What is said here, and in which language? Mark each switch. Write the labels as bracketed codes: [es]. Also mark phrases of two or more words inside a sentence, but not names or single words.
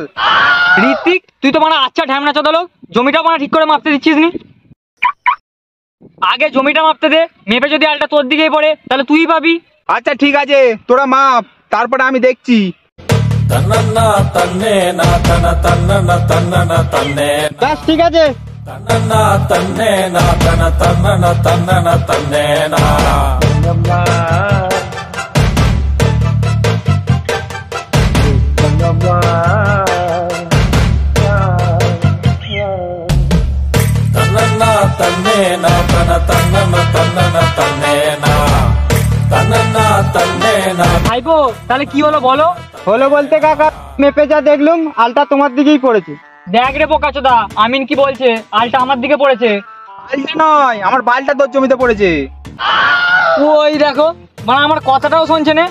[bn] ঋত্বিক, তুই তো মানে আচ্ছা ঢ্যামনা চোদা, জমিটা মানে ঠিক করে মাপতে দিচ্ছিস নি। আগে জমিটা মাপতে দে, মেপে যদি আলটা তোর দিকেই পড়ে তাহলে তুই পাবি। আচ্ছা ঠিক আছে, তোরা মাপ, তারপরে আমি দেখছি। ব্যাস ঠিক আছে, ತನ್ನ ತನ್ನೇನ ತನ ತನ್ನನ ತನ್ನನ ತನ್ನೇನ ತನ್ನ ತನ್ನೇನ ತನ ತನ್ನನ ತನ್ನನ ತನ್ನೇನ তন্না তন্নেনা। ভাইপো তাহলে কি হলো বলো? হলো বলতে কাকা মেপে যা দেখলুম আলটা তোমার দিকেই পড়েছে। দেখ রে বোকাচোদা, আমিন কি বলছে? আলটা আমার দিকে পড়েছে। আলটা নয়, আমার বালটা তোর জমিতে পড়েছে। ওই দেখো মানে আমার কথাটাও শুনছে না।